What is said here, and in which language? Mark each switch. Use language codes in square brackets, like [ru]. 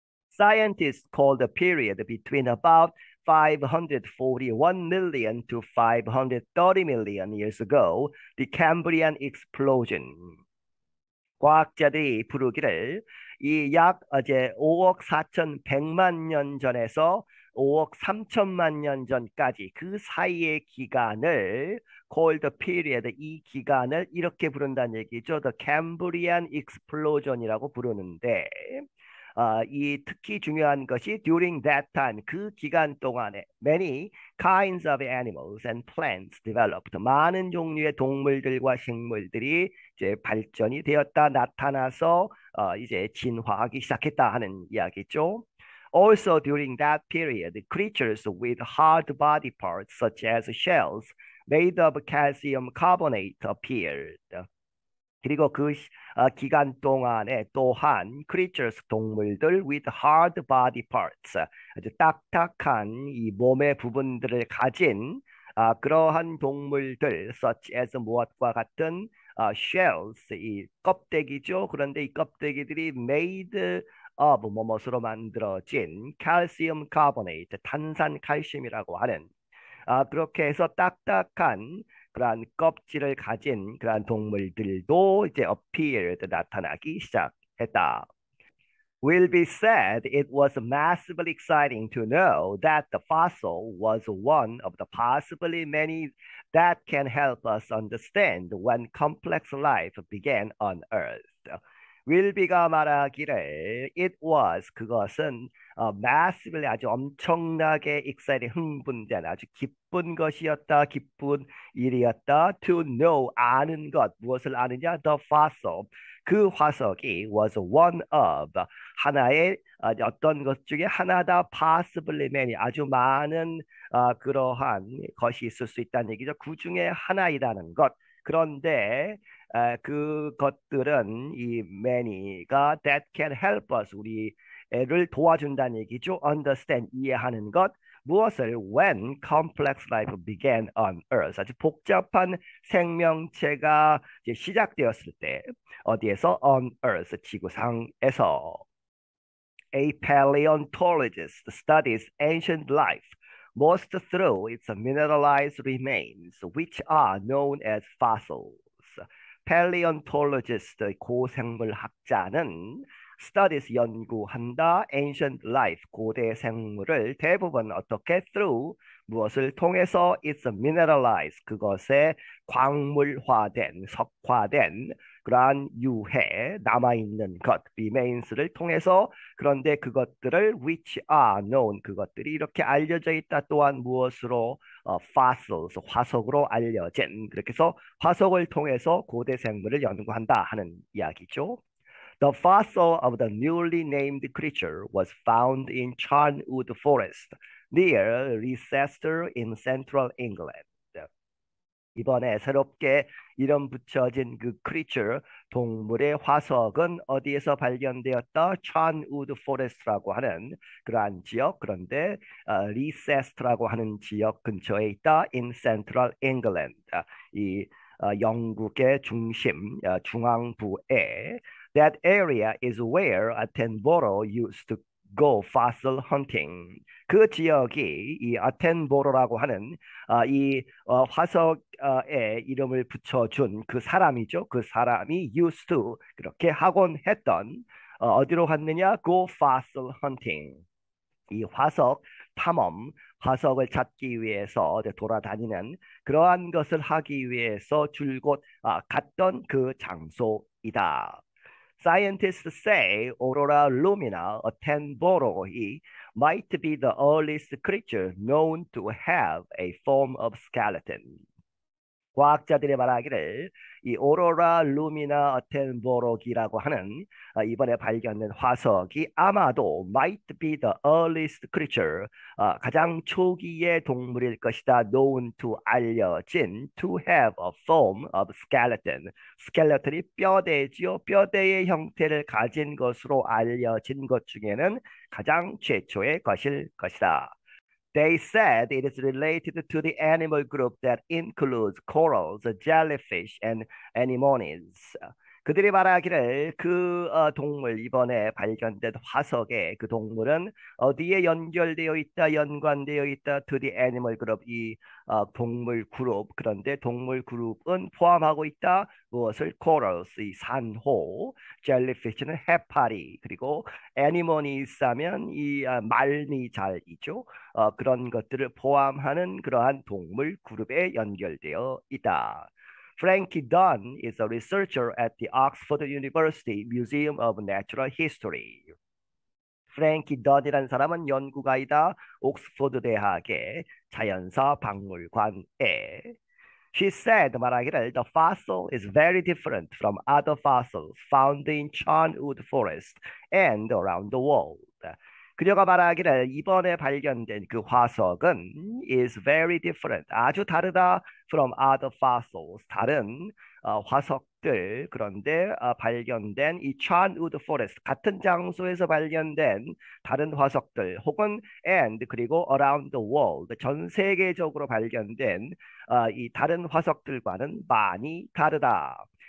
[en] Scientists call the period between about 541 million to 530 million years ago the Cambrian explosion. [ko] 과학자들이 부르기를 이 약 이제 5억 4,100만 년 전에서 5억 3천만 년 전까지 그 사이의 기간을 [en] called the period [ko] 이 기간을 이렇게 부른다는 얘기죠. [en] The Cambrian explosion [ko] 이라고 부르는데 이 특히 중요한 것이 [en] during that time [ko] 그 기간 동안에 [en] many kinds of animals and plants developed [ko] 많은 종류의 동물들과 식물들이 이제 발전이 되었다 나타나서 이제 진화하기 시작했다 하는 이야기죠. [en] Also during that period, creatures with hard body parts such as shells made of calcium carbonate appeared. [ko] 그리고 그 기간 동안에 또한 [en] creatures [ko] 동물들 [en] with hard body parts [ko] 아주 딱딱한 이 몸의 부분들을 가진 그러한 동물들 [en] such as [ko] 무엇과 같은 [en] shells [ko] 이 껍데기죠. 그런데 이 껍데기들이 [en] made of [ko] 뭐뭐로 만들어진 calcium carbonate 탄산 칼슘이라고 하는 그렇게 해서 딱딱한 그러한 껍질을 가진 그러한 동물들도 이제 [en] appeared [ko] 나타나기 시작했다. [en] Will be said it was massively exciting to know that the fossil was one of the possibly many that can help us understand when complex life began on Earth. [ko] 윌비가 말하기를 [en] it was [ko] 그것은 [en] massively [ko] 아주 엄청나게 [en] excited [ko] 흥분된 아주 기쁜 것이었다 기쁜 일이었다 [en] to know [ko] 아는 것 무엇을 아느냐 [en] the fossil [ko] 그 화석이 [en] was one of [ko] 하나의 어떤 것 중에 하나다 [en] possibly many [ko] 아주 많은 그러한 것이 있을 수 있다는 얘기죠. 그 중에 하나이라는 것 그런데 그것들은 이 many가 [en] that can help us [ko] 우리를 도와준다는 얘기죠. [en] understand [ko] 이해하는 것 무엇을 [en] when complex life began on earth [ko] 아주 복잡한 생명체가 이제 시작되었을 때 어디에서 [en] on earth [ko] 지구상에서 [en] A paleontologist studies ancient life most through its mineralized remains which are known as fossils. [ko] paleontologist 고생물학자는 [en] studies [ko] 연구한다 [en] ancient life [ko] 고대 생물을 대부분 어떻게 [en] through [ko] 무엇을 통해서 [en] it's mineralized [ko] 그것에 광물화된 석화된 그러한 유해 남아있는 것 [en] remains [ko] 를 통해서 그런데 그것들을 [en] which are known [ko] 그것들이 이렇게 알려져 있다 또한 무엇으로 [en] fossils [ko] 화석으로 알려진 그렇게 해서 화석을 통해서 고대 생물을 연구한다 하는 이야기죠. [en] The fossil of the newly named creature was found in Charnwood Forest near Leicester in central England. [ko] 이번에 새롭게 이름 붙여진 그 [en] creature [ko] 동물의 화석은 어디에서 발견되었다? charnwood forest라고 하는 그러한 지역 그런데 리세스트라고 하는 지역 근처에 있다 [en] in central England [ko] 이 영국의 중심 중앙부에 [en] that area is where Attenborough used to go fossil hunting. [ko] 그 지역이 이 아텐보로라고 하는 이 화석에 이름을 붙여준 그 사람이죠. 그 사람이 [en] used to [ko] 그렇게 하곤 했던 어디로 갔느냐? [en] Go fossil hunting. [ko] 이 화석 탐험, 화석을 찾기 위해서 돌아다니는 그러한 것을 하기 위해서 줄곧 갔던 그 장소이다. [en] Scientists say Aurora lumina, a Attenborough, might be the earliest creature known to have a form of skeleton. [ko] 과학자들이 말하기를 이 오로라 루미나 어텐보로기라고 하는 이번에 발견된 화석이 아마도 [en] might be the earliest creature [ko] 가장 초기의 동물일 것이다. [en] known to [ko] 알려진 [en] to have a form of skeleton. [ko] 스켈레톤이 뼈대지요. 뼈대의 형태를 가진 것으로 알려진 것 중에는 가장 최초의 것일 것이다. [en] They said it is related to the animal group that includes corals, jellyfish, and anemones. [ko] 그들이 말하기를 그 동물 이번에 발견된 화석의 그 동물은 어디에 연결되어 있다, 연관되어 있다, [en] to the animal group [ko] 이 동물 그룹. 그런데 동물 그룹은 포함하고 있다. 무엇을? [en] corals [ko] 이 산호, [en] jellyfish [ko] 는 해파리, 그리고 [en] anemones [ko] 하면 이 말미잘이죠. 그런 것들을 포함하는 그러한 동물 그룹에 연결되어 있다. [en] Frankie Dunn is a researcher at the Oxford University Museum of Natural History. [ko] 프랭키 던이라는 사람은 연구가이다. 옥스퍼드 대학의 자연사 박물관에. [en] She said [ko] 말하기를 [en] the fossil is very different from other fossils found in Charnwood Forest and around the world. [ko] 그녀가 말하기를 이번에 발견된 그 화석은 [en] is very different. [ko] 아주 다르다 [en] from other fossils. [ko] 다른 화석들. 그런데 발견된 이 Charnwood Forest 같은 장소에서 발견된 다른 화석들 혹은 and 그리고 [en] around the world [ko] 전 세계적으로 발견된 이 다른 화석들과는 많이 다르다.